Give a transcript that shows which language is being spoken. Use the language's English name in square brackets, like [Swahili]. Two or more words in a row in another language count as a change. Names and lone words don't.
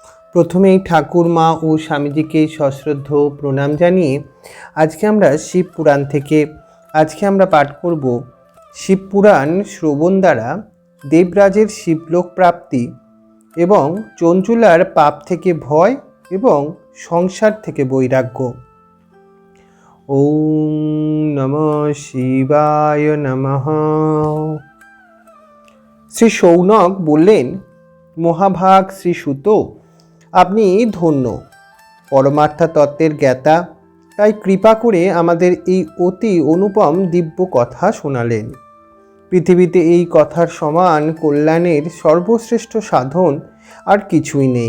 [Bangla] প্রথমেই ঠাকুরমা ও স্বামীজিকে সশ্রদ্ধ প্রণাম জানিয়ে আজকে আমরা শিব পুরাণ থেকে পাঠ করব শিব পুরাণ শ্রবণ দ্বারা দেবরাজের শিবলোক প্রাপ্তি এবং চঞ্চুলার পাপ থেকে ভয় এবং সংসার থেকে বৈরাগ্য। [Sanskrit] ওম নমঃ শিবায় নমঃ। [Bangla] শ্রী শৌনক বললেন, মহাভাগ শ্রী সুত, আপনি ধন্য, পরমার্থ তত্ত্বের জ্ঞাতা, তাই কৃপা করে আমাদের এই অতি অনুপম দিব্য কথা শোনালেন। পৃথিবীতে এই কথার সমান কল্যাণের সর্বশ্রেষ্ঠ সাধন আর কিছুই নেই।